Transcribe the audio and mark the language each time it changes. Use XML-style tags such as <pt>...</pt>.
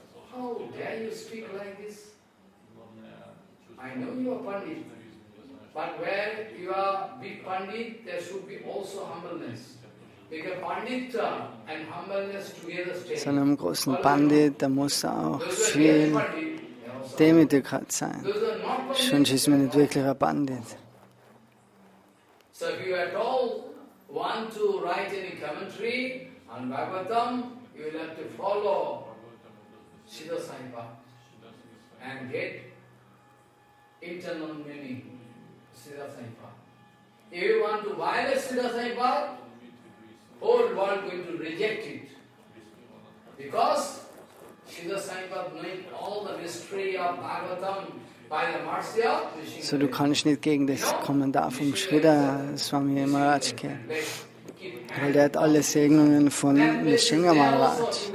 <en>How dare you speak like this? I know you are Pandit, but where you are big Pandit, there should be also humbleness. Because Pandita and humbleness together stay.</en> <de>So einem großen Pandit, da muss auch viel Demütigkeit sein. Sonst ist man nicht wirklich ein Pandit.</de> <en>So if you at all want to write any commentary on Bhagavatam, you will have to follow Siddha Saipa and get internal meaning, Siddha Saipa. If you want to violate Siddha Saipa, whole world going to reject it. Because Siddha Saipa knowing all the mystery of Bhagavatam by the mercy of Vishnu.</en> <de>So, du kannst nicht gegen das Kommentar vom Shrita Swami Maharaj gehen. Weil der hat alle Segnungen von Nrsimha Maharaj.</de>